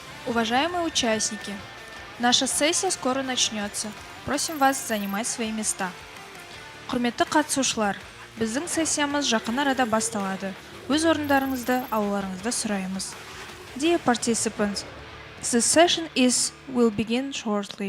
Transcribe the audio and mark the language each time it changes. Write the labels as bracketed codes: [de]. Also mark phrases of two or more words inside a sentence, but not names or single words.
[ru] Уважаемые участники, наша сессия скоро начнется. Просим вас занимать свои места. [kk] Құрметті қатысушылар, біздің сессиямыз жақын арада басталады. Өз орындарыңызды алуларыңызды сұраймыз. [en] Dear participants, the session will begin shortly.